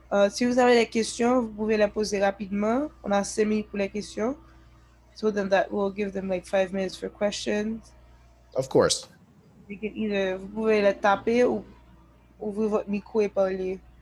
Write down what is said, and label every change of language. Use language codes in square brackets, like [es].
[fr] Si vous avez des questions, vous pouvez les poser rapidement. On a 5 minutes pour les questions. [en] So then that will give them like 5 minutes for questions. Of course. [fr] Vous pouvez les taper ou ouvrir votre micro et parler.